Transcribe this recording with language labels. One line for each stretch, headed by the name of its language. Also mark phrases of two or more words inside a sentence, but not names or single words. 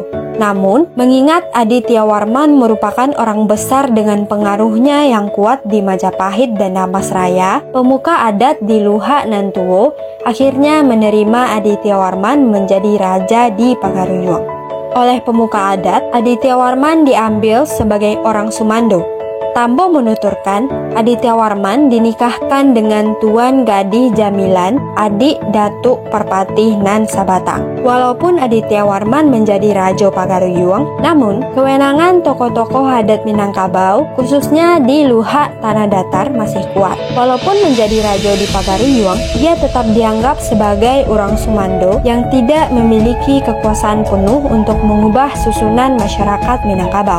Indonesian: Namun, mengingat Adityawarman merupakan orang besar dengan pengaruhnya yang kuat di Majapahit dan Damasraya, pemuka adat di Luhak Nantuo akhirnya menerima Adityawarman menjadi raja di Pagaruyuang. Oleh pemuka adat, Adityawarman diambil sebagai orang Sumando. Tambo menuturkan, Adityawarman dinikahkan dengan Tuan Gadih Jamilan, adik Datuk Perpatih Nan Sabatang. Walaupun Adityawarman menjadi Raja Pagaruyuang, namun kewenangan tokoh-tokoh adat Minangkabau, khususnya di Luhak Tanah Datar, masih kuat. Walaupun menjadi raja di Pagaruyuang, dia tetap dianggap sebagai orang Sumando yang tidak memiliki kekuasaan penuh untuk mengubah susunan masyarakat Minangkabau.